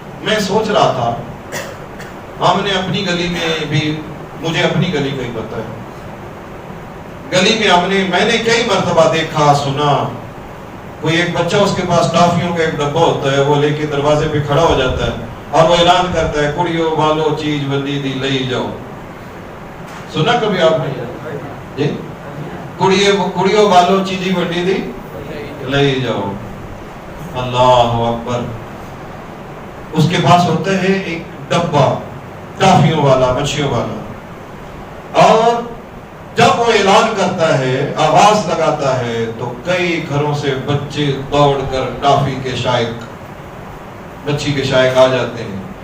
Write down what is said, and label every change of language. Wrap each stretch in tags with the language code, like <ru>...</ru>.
<ur>میں سوچ رہا تھا, ہم نے اپنی گلی میں بھی, مجھے اپنی گلی کا ہی پتہ ہے, گلی میں میں نے کئی مرتبہ دیکھا سنا, کوئی ایک بچہ اس کے پاس ٹافیوں کا ایک ڈبہ ہوتا ہے, وہ لے کے دروازے پہ کھڑا ہو جاتا ہے اور وہ اعلان کرتا ہے</ur> <pa>کڑیو والو چیز بندی دی لئی جاؤ.</pa> <ur>سنا کبھی آپ نے جی,</ur> <pa>کڑیو والو چیزی بندی دی لئی جاؤ.</pa> <ar>اللہ اکبر.</ar> <ur>اس کے پاس ہوتا ہے ایک ڈبہ ٹافیوں والا, مچھیوں والا, اور جب وہ اعلان کرتا ہے, آواز لگاتا ہے, تو کئی گھروں سے بچے دوڑ کر ٹافی کے شائق, مچھی کے شائق آ جاتے ہیں.</ur>